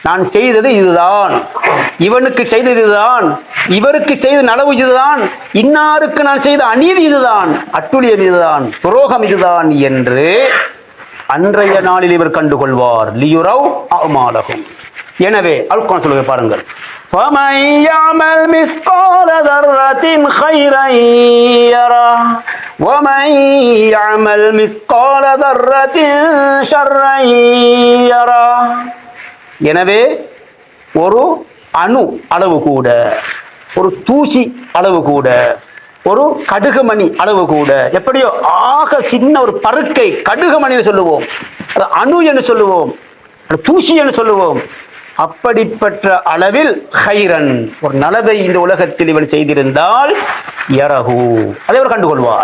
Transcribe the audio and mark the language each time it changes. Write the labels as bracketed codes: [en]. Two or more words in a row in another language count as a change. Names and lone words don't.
[ta] நான் செய்தது இதுதான், இவனுக்கு செய்தது இதுதான், இவருக்கு செய்த நலவு இதுதான், இன்னாருக்கு நான் செய்த அநீதி இதுதான், அட்டுழியம் இதுதான், துரோகம் இதுதான் என்று அன்றைய நாளில் இவர் கண்டுகொள்வார். [ar] ليروا أعمالهم. [ta] எனவே அல்குர்ஆன் சொல்லுங்க பாருங்கள், [ar] فَمَن يَعْمَلْ مِثْقَالَ ذَرَّةٍ خَيْرًا يَرَهُ وَمَن يَعْمَلْ مِثْقَالَ ذَرَّةٍ شَرًّا يَرَهُ. [ta] எனவே ஒரு அணு அளவு கூட, ஒரு தூசி அளவு கூட, ஒரு கடுகுமணி அளவு கூட, எப்படியோ ஆக சின்ன ஒரு பருக்கை கடுகுமணி சொல்லுவோம், அது அணு என்று சொல்லுவோம், தூசி என்று சொல்லுவோம், அப்படிப்பட்ட அளவில் ஹைரன் ஒரு நலவை இந்த உலகத்தில் இவன் செய்திருந்தால் யரஹு அதை அவர் கண்டுகொள்வார்.